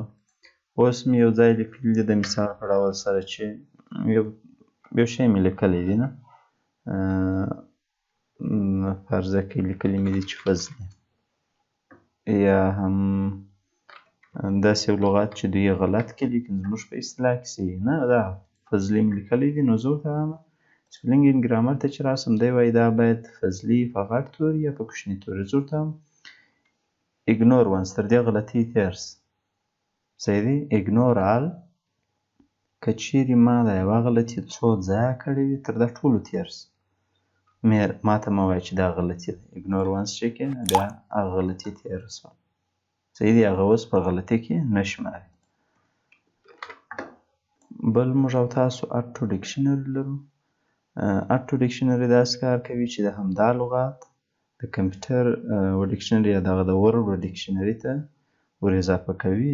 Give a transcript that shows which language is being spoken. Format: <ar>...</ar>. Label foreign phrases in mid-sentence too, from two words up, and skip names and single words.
<ps>اوس مې یو ځای لیکلي دي د مثال په ډول سره چې یو شی مې لیکلی دی نه، فرضه کې لیکلي مې دي چې فضلي، یا هم داسې یو لغات چې دوی یې غلط کړي لیکن زموږ په اصطلاح کې صحیح نه، دا فضلي مې لیکلی دي. نو زه ورته وایم</ps> <en>spelling and grammar</en> <ps>ته چې راسم دی وایي دا باید فضلي په غټ توري یا په کوچني توري. زه ورته وایم</ps> <en>ignore once،</en> <ps>تر دې غلطۍ تېر شه. صحیح دی.</ps> <en>ignore all،</en> <ps>که چیرې ما دا یوه غلطي څو ځایه کړې وي تر دا ټولو تېر شه، ما ته مه وایه چې دا غلطي ده.</ps> <en>ignore once</en> <ps>چې کې بیا هغه غلطي تېره شوه. صحیح دی. هغه اوس په غلطي کې نه شماري. بل موږ او تاسو</ps> <en>auto dictionary</en> <ps>لرو.</ps> <en>auto dictionary</en> <ps>داسې کار کوي چې د همدا لغات د</ps> <en>computer dictionary</en> <ps>یا دغه د ورډ ډکشنري ته ور اضافه کوي.</ps>